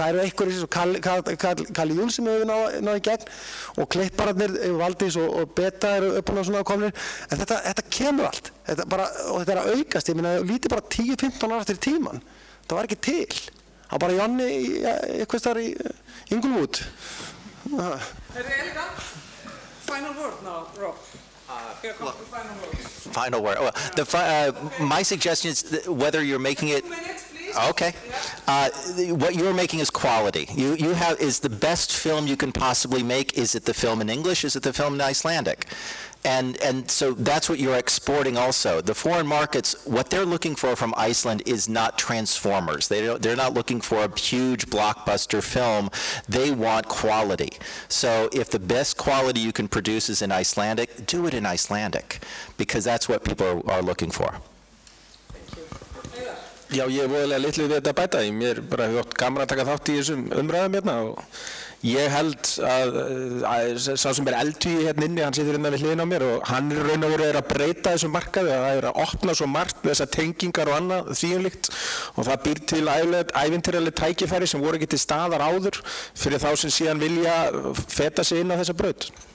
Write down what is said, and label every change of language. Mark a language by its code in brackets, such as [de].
[is] Það eru einhverjir svo Kalli Júl sem hefur náð í gegn og klippararnir, Valdís og Beta eru uppbúin á svona komnir, en þetta kemur allt. Og þetta er að aukast, ég meina, lítið bara 10-15 ára eftir tíman. Það var ekki til. Það var bara Jonni eitthvað þar í Inglewood. [en] Elga, final word now, Rob. Here comes the final word. Final word. Well, my suggestion is whether you're making it. Okay. What you're making is quality. Is the best film you can possibly make, is it the film in English, is it the film in Icelandic? And so that's what you're exporting also. The foreign markets, what they're looking for from Iceland is not Transformers. They're not looking for a huge blockbuster film. They want quality. So if the best quality you can produce is in Icelandic, do it in Icelandic, because that's what people are looking for. [is] Já, ég voðalega litlu við þetta að bæta. Mér bara hefur átt gaman að taka þátt í þessum umræðum hérna og ég held að sá sem er eldhugi hérna inni, hann situr hérna við hliðina á mér og hann raun og veru að breyta þessum markaði, það er að opna svo margt með þessar tengingar og annað þvíumlíkt og það býr til ævintýraleg tækifæri sem voru ekki til staðar áður fyrir þá sem síðan vilja feta sig inn á þessa braut.